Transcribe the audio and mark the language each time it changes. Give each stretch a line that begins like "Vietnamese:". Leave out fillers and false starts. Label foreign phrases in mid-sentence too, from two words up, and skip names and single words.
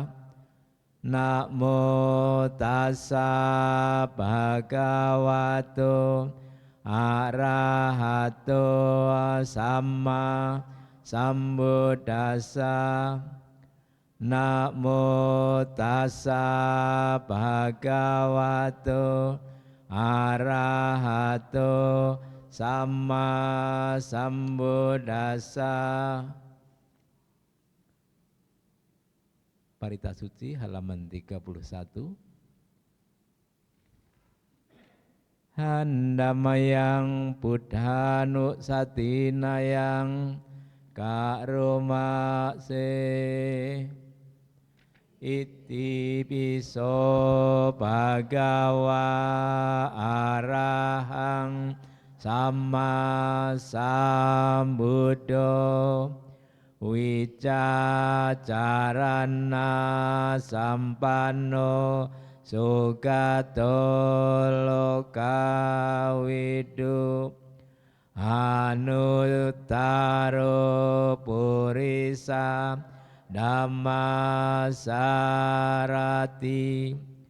Pali: Namo tassa bhagavato arahato samma sambuddhassa. Namo tassa bhagavato arahato samma sambuddhassa.
Indonesian: Parita Suci halaman 31.
Pali: Handamayang buddhanu satinayang karoma se. Iti piso bhagawa arahang samma sambuddho wicacarana sampanno sugato lokawidu anuttaro purisa Dhammasarati